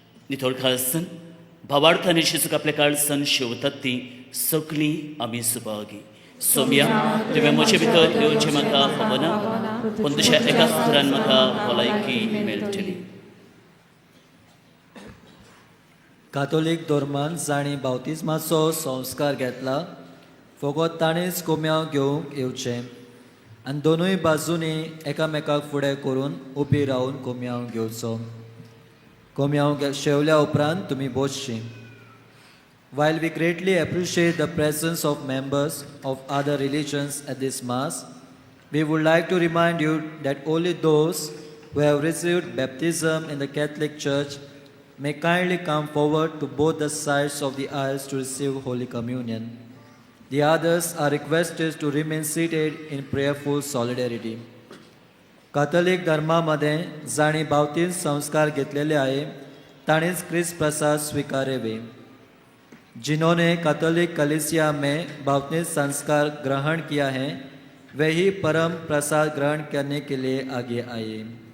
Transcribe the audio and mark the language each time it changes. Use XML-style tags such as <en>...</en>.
<kok>नितळ काळजान भावार्थान जेजूक आपल्या काळजान शेवतात ती सगळीं आमी सुभागी. सोम्या तुवें म्हजे भितर येवचें म्हाका खबना पूण तुज्या एका सुत्रान म्हाका भलायकी मेळटली. कातोलीक धर्मान जाणी बावतिस्माचो संस्कार घेतला फकत ताणेंच कोम्याव घेवंक येवचें आनी दोनूय बाजूंनी एकामेकाक फुडें करून उबी रावन कोम्याव घेवचो. कोम्याव शेवल्या उपरांत तुमी बसचीं.</kok> <en>While we greatly appreciate the presence of members of other religions at this Mass, we would like to remind you that only those who have received baptism in the Catholic Church may kindly come forward to both the sides of the aisles to receive Holy Communion. The others are requested to remain seated in prayerful solidarity.</en> <mr>कातोलीक धर्मामध्ये जाणी बावतीन संस्कार घेतलेले आहे ताणीच ख्रिस्त प्रसाद स्वीकारेवे.</mr> <hi>जिन्होंने Catholic कलीसिया में बावतीन संस्कार ग्रहण किया है वे ही परम प्रसाद ग्रहण करने के लिए आगे आए.</hi>